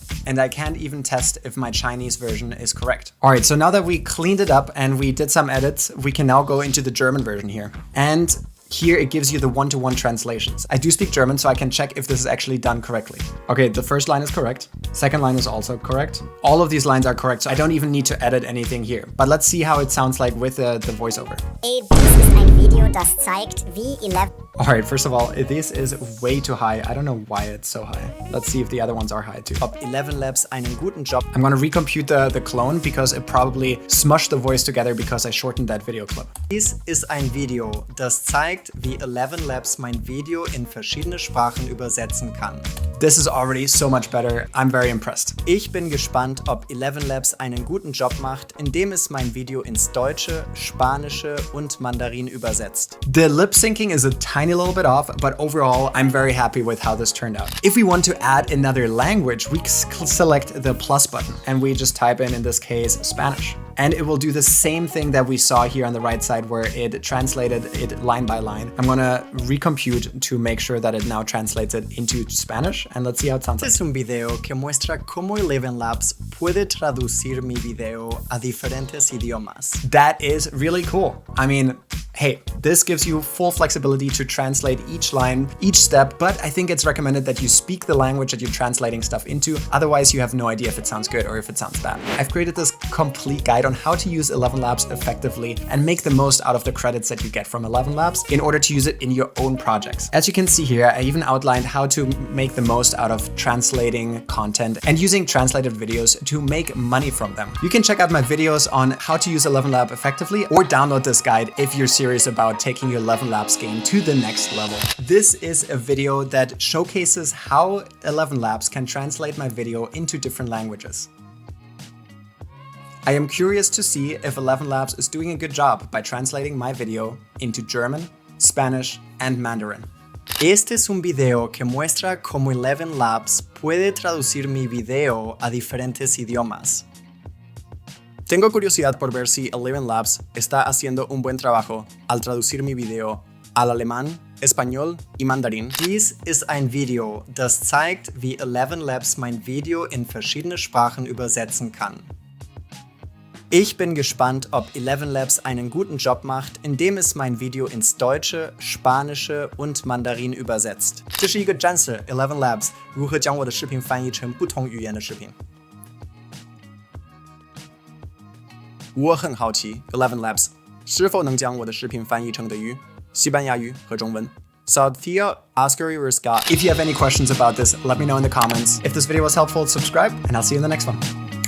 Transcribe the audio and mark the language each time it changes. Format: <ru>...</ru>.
<en>And I can't even test if my Chinese version is correct. All right, so now that we cleaned it up and we did some edits, we can now go into the German version here. And here it gives you the one-to-one translations. I do speak German, so I can check if this is actually done correctly. Okay, the first line is correct. Second line is also correct. All of these lines are correct, so I don't even need to edit anything here. But let's see how it sounds like with the voiceover.</en> <de>Dies ist ein Video, das zeigt, wie</de> <en>All right, first of all, this is way too high. I don't know why it's so high. Let's see if the other ones are high too.</en> <de>Ob ElevenLabs einen guten Job.</de> <en>I'm gonna recompute the clone because it probably smushed the voice together because I shortened that video clip.</en> <de>Dies ist ein Video, das zeigt, wie ElevenLabs mein Video in verschiedene Sprachen übersetzen kann.</de> <en>This is already so much better. I'm very impressed.</en> <de>Ich bin gespannt, ob ElevenLabs einen guten Job macht, indem es mein Video ins Deutsche, Spanische und Mandarin übersetzt.</de> <en>The lip syncing is a tiny little bit off, but overall, I'm very happy with how this turned out. If we want to add another language, we select the plus button and we just type in this case, Spanish. And it will do the same thing that we saw here on the right side where it translated it line by line. I'm gonna recompute to make sure that it now translates it into Spanish and let's see how it sounds.</en> <es>Este es un video que muestra cómo ElevenLabs puede traducir mi video a diferentes idiomas.</es> <en>That is really cool. I mean, hey, this gives you full flexibility to translate each line, each step, but I think it's recommended that you speak the language that you're translating stuff into. Otherwise, you have no idea if it sounds good or if it sounds bad. I've created this complete guide on how to use ElevenLabs effectively and make the most out of the credits that you get from ElevenLabs in order to use it in your own projects. As you can see here, I even outlined how to make the most out of translating content and using translated videos to make money from them. You can check out my videos on how to use ElevenLabs effectively or download this guide if you're serious about taking your ElevenLabs game to the next level. This is a video that showcases how ElevenLabs can translate my video into different languages. I am curious to see if ElevenLabs is doing a good job by translating my video into German, Spanish, and Mandarin.</en> <es>Este es un video que muestra cómo ElevenLabs puede traducir mi video a diferentes idiomas. Tengo curiosidad por ver si ElevenLabs está haciendo un buen trabajo al traducir mi video al alemán, español y mandarín.</es> <de>Dies ist ein Video, das zeigt, wie ElevenLabs mein Video in verschiedene Sprachen übersetzen kann. Ich bin gespannt, ob ElevenLabs einen guten Job macht, indem es mein Video ins Deutsche, Spanische und Mandarin übersetzt.</de> <zh>这是一个展示 ElevenLabs 如何将我的视频翻译成不同语言的视频。我很好奇 ElevenLabs 是否能将我的视频翻译成德语、西班牙语和中文。</zh> <en>Salthia Oscar Uriska. If you have any questions about this, let me know in the comments. If this video was helpful, subscribe, and I'll see you in the next one.</en>